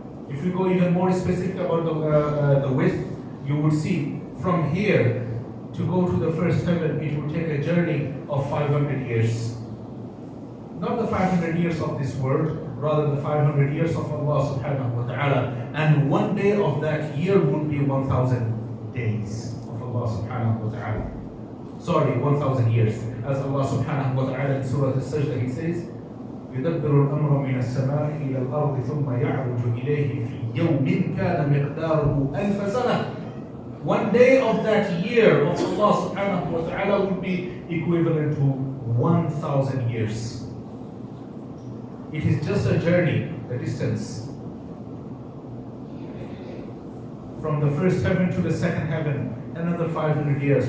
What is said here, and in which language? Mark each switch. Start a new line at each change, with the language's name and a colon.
English: If you go even more specific about the width, you would see from here to go to the first heaven, it would take a journey of 500 years. Not the 500 years of this world, rather the 500 years of Allah subhanahu wa ta'ala. And one day of that year would be 1,000 days of Allah subhanahu wa ta'ala. Sorry, 1,000 years. As Allah subhanahu wa ta'ala in Surah Al-Sajdah, He says,
Arabic: يدبر الأمر من السماء إلى الأرض ثم يعرج إليه في يوم كان مقداره ألف سنة.
English: One day of that year of Allah subhanahu wa ta'ala would be equivalent to 1,000 years. It is just a journey, a distance. From the first heaven to the second heaven, another 500 years.